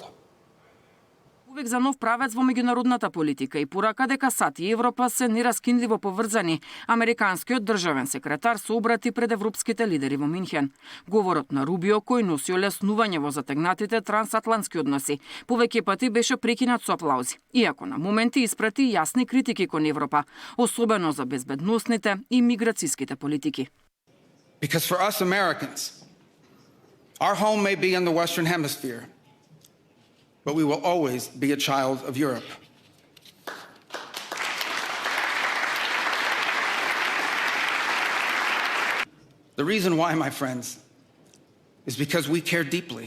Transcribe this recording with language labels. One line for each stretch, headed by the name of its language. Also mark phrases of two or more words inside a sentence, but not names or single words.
Macedonian: Увек за нов правец во меѓународната политика и порака дека САД и Европа се нераскинливо поврзани, американскиот државен секретар се обрати пред европските лидери во Минхен. Говорот на Рубио, кој носи олеснување во затегнатите трансатлантски односи, повеќе пати беше прекинат со аплаузи, иако на моменти испрати јасни критики кон Европа, особено за безбедносните и миграцијските политики.
English: Because for us Americans, our home may be in the Western Hemisphere, but we will always be a child of Europe. The reason why, my friends, is because we care deeply.